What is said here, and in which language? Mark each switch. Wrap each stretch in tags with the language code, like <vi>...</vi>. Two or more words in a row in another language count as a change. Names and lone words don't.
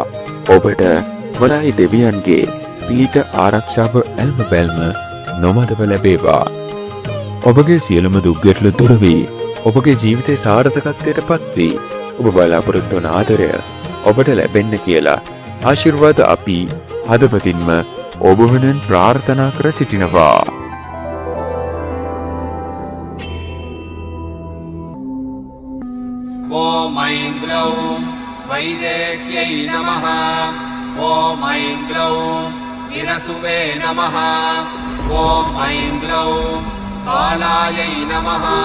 <si>ඔබට වරාහි දෙවියන්ගේ පීඨ ආරක්ෂාව ඇල්ම බැල්ම නොමදව ලැබේවා. ඔබගේ සියලුම දුක් ගැටලු දුර වී ඔබගේ ජීවිතේ සාර්ථකත්වයට පත් වී ඔබ බලාපොරොත්තු වන ආදරය ඔබට ලැබෙන්න කියලා ආශිර්වාද අපි හදවතින්ම ඔබ වෙනුවෙන් ප්‍රාර්ථනා කර සිටිනවා.</si> <sa>ॐ ऐं ग्लौं वैदेह्यै नमः। ॐ ऐं ग्लौं इरसुवे नमः। ॐ ऐं ग्लौं बालायै नमः।</sa>